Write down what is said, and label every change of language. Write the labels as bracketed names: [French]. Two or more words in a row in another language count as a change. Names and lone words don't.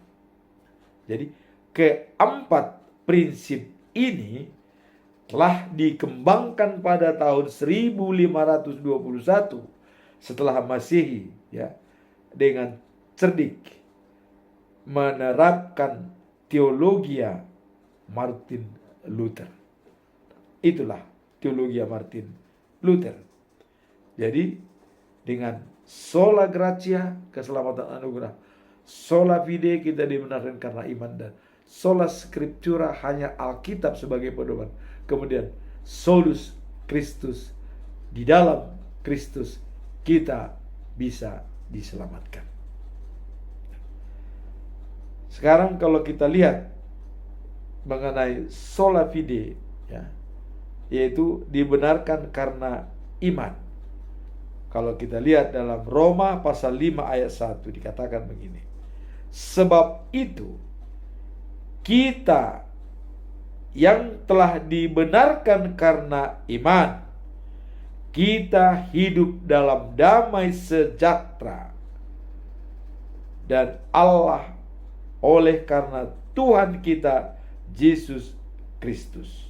[Indonesian] Jadi keempat prinsip ini telah dikembangkan pada tahun 1521 setelah Masehi, ya, dengan cerdik menerapkan teologia Martin Luther. Itulah teologia Martin Luther. Jadi dengan [Latin] sola gratia, [Indonesian] keselamatan anugerah, [Latin] Sola fide [Indonesian] kita dibenarkan karena iman, dan [Latin] sola scriptura [Indonesian] hanya Alkitab sebagai pedoman. Kemudian [Latin] solus Kristus, [Indonesian] di dalam Kristus kita bisa diselamatkan. Sekarang kalau kita lihat mengenai [Latin] sola fide, [Indonesian] ya, yaitu dibenarkan karena iman. Kalau kita lihat dalam Roma pasal 5 ayat 1 dikatakan begini. Sebab itu kita yang telah dibenarkan karena iman, kita hidup dalam damai sejahtera dan Allah oleh karena Tuhan kita Yesus Kristus.